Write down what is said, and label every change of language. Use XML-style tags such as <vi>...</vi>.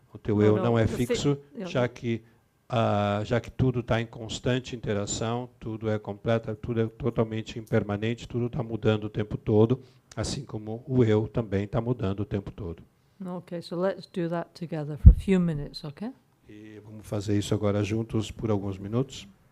<pt>O teu eu não é fixo, já que tudo está em constante interação, tudo é completo, tudo é totalmente impermanente, tudo está mudando o tempo todo. Assim como o eu também está mudando o tempo todo.</pt> <en>Okay, so let's do that together for a few minutes, okay?</en> <pt>E vamos fazer isso agora juntos por alguns minutos.</pt>